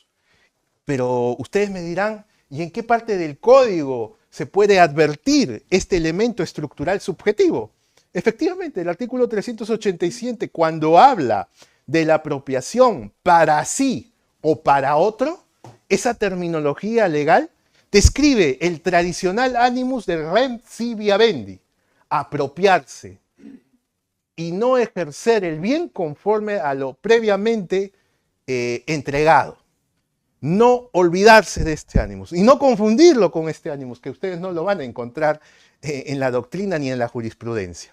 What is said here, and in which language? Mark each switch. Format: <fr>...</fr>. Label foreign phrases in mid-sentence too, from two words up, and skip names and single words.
<es>Pero ustedes me dirán, ¿y en qué parte del Código se puede advertir este elemento estructural subjetivo? Efectivamente, el artículo 387, cuando habla de la apropiación para sí o para otro, esa terminología legal describe el tradicional animus del</es> <la>rem sibi habendi,</la> <es>apropiarse y no ejercer el bien conforme a lo previamente entregado. No olvidarse de este animus y no confundirlo con este animus, que ustedes no lo van a encontrar en la doctrina ni en la jurisprudencia.</es>